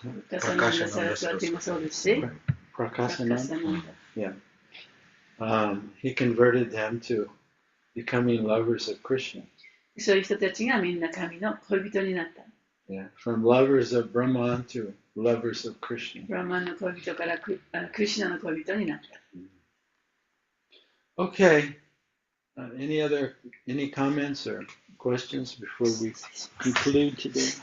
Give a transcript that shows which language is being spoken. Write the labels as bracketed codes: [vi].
[ja] Prakasananda Saraswati もそうですし、 [en] Prakasananda. Yeah. He converted them to becoming lovers of Krishna. [ja] そういう人たちがみんな神の恋人になった。 [en] Yeah. From lovers of Brahman to lovers of Krishna. [ja] ブラマンの恋人からクリシュナの恋人になった。 [en] Okay. Any comments or questions before we conclude today?